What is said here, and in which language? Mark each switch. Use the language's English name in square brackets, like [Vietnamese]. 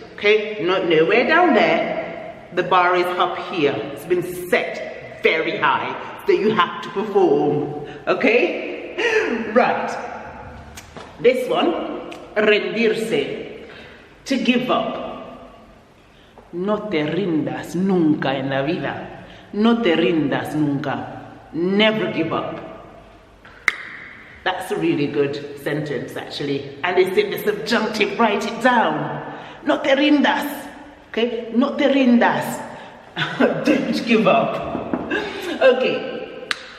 [English] Okay, not nowhere down there. The bar is up here. It's been set very high, so you have to perform. Okay, right. This one, rendirse, to give up. [Spanish] No te rindas nunca en la vida. No te rindas nunca. [English] Never give up. That's a really good sentence, actually. And it's in the subjunctive, write it down. [Spanish] No te rindas. Okay? No te rindas. [English] Don't give up. Okay.